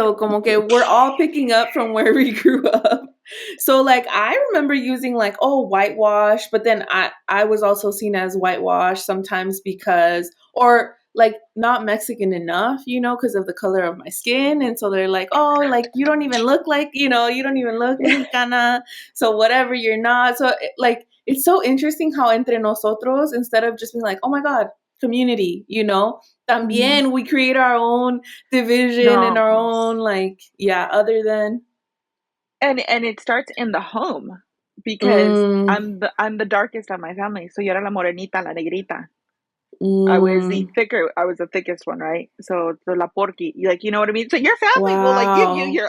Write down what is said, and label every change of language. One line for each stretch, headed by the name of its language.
English: So, como que we're all picking up from where we grew up. So, like, I remember using like, oh, whitewash, but then I was also seen as whitewash sometimes because, or like not Mexican enough, because of the color of my skin. And so they're like, oh, like you don't even look like, you don't even look Mexicana. So whatever, you're not. So like, it's so interesting how entre nosotros, instead of just being like, oh my God, community, Mhm. también we create our own division and No, our own, like, yeah, other than. and it starts in the home, because Mm, I'm the darkest of my family.
Spanish: So yo era la morenita, la negrita. mm,
English: I was the thickest one, right? So la porky, like, you know what I mean? So your family will like give you